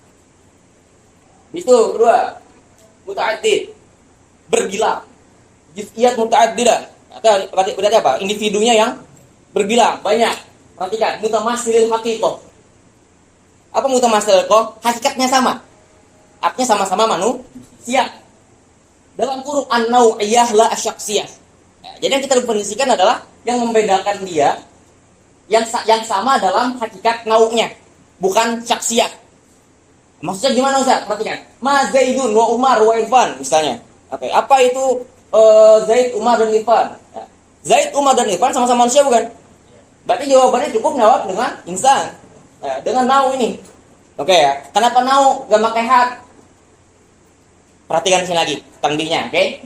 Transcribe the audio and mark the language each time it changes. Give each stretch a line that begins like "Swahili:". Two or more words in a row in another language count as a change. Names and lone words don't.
Indonesian: Itu kedua, muta'addid, berbilang.
Arabic: جزئيات متعددة.
Indonesian: Berarti apa? Individunya yang berbilang banyak. Perhatikan,
Arabic: متماثل الحقيقة.
Indonesian: Apa
Arabic: متماثل الحقيقة?
Indonesian: Hakikatnya sama. Artinya sama-sama manusia. Dalam kurung
Arabic: النوعية لا الشخصية.
Indonesian: Jadi yang kita definisikan adalah yang membedakan dia yang sama dalam hakikat nau'nya, bukan syaksiyah. Maksudnya gimana Ustaz? Perhatikan.
Arabic: ما زيد و عمر و عرفان misalnya.
Indonesian: Oke, apa itu Zaid, Umar dan Irfan? Zaid, Umar dan Irfan sama-sama manusia bukan? Berarti jawabannya cukup jawab dengan insan. Dengan nau ini. Oke ya. Kenapa nau gak pakai had? Perhatikan sini lagi tanbihnya, oke?